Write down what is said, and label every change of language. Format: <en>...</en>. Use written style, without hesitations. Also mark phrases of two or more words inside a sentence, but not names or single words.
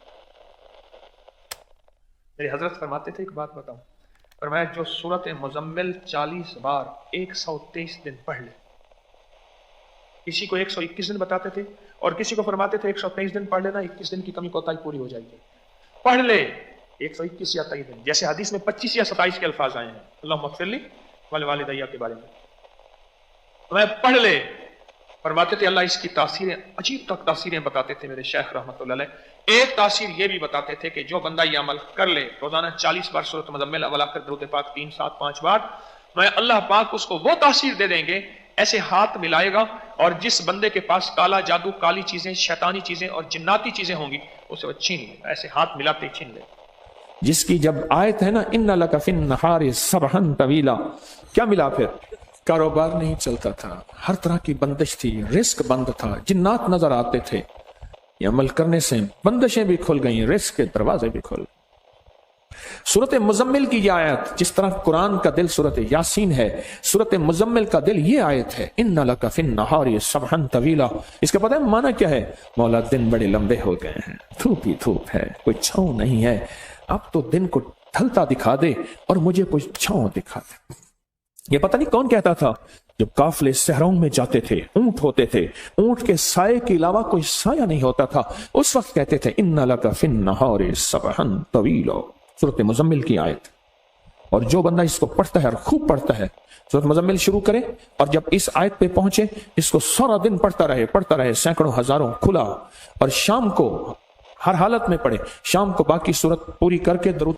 <hi>मेरे हजरत फरमाते थे, एक बात बताऊं, फरमाया जो सूरत मुजम्मिल 40 बार 123 दिन पढ़ ले, किसी को 121 दिन बताते थे और किसी को फरमाते थे 123 दिन पढ़ लेना, 21 दिन की कमी कोताही पूरी हो जाएगी। पढ़ ले 121 या 23 दिन, जैसे हदीस में 25 या 27 के अल्फाज आए हैं,</hi> <ar>اللهم اغفر لي ولوالدي</ar> <hi>के बारे में, तो मैं पढ़ ले। फरमाते थे अल्लाह इसकी तासीरें, अजीब तक तासीरें बताते थे मेरे शेख रहमतुल्लाह अलैह। एक तासीर ये भी बताते थे कि जो बंदा ये अमल कर ले, रोजाना 40 बार सूरत मुजम्मिल अव्वल आखिर दुरूद पाक 3, 7, 5 बार, मैं अल्लाह पाक उसको वो तासीर दे देंगे, ऐसे हाथ मिलाएगा और जिस बंदे के पास काला जादू, काली चीजें, शैतानी चीजें और जिन्नाती चीजें होंगी, उसे वो छीन लेगा, ऐसे हाथ मिलाते ही छीन लेगा। जिसकी जब आयत है ना,</hi> <ar>إن لك في النهار سبحا طويلا,</ar> <hi>क्या मिला फिर? कारोबार नहीं चलता था, हर तरह की बंदिश थी, रिस्क बंद था, जिन्नात नजर आते थे। ये अमल करने से बंदिशें भी खुल गई, रिस्क के दरवाजे भी खुल। सूरत मुजम्मिल की ये आयत, जिस तरह कुरान का दिल सूरत यासीन है, सूरत मुजम्मिल का दिल ये आयत है,</hi> <ar>إن لك في النهار سبحا طويلا.</ar> <hi>इसका पता है माना क्या है? मौला दिन बड़े लंबे हो गए हैं, धूप ही धूप है, कोई छांव नहीं है। अब तो दिन को ढलता दिखा दे और मुझे कोई छांव दिखा दे। ये पता नहीं कौन कहता था जब काफिले सहरों में जाते थे, ऊंट होते थे, ऊंट के साये के अलावा कोई साया नहीं होता था, उस वक्त कहते थे</hi> <ar>إن لك في النهار سبحا طويلا.</ar> <hi>सूरत मुजम्मिल की आयत। और जो बंदा इसको पढ़ता है और खूब पढ़ता है, सूरत मुजम्मिल शुरू करे और जब इस आयत पे पहुंचे इसको सारा दिन पढ़ता रहे, सैकड़ों हजारों खुला, और शाम को हर हालत में पढ़े, शाम को बाकी सूरत पूरी करके दरूद।</hi>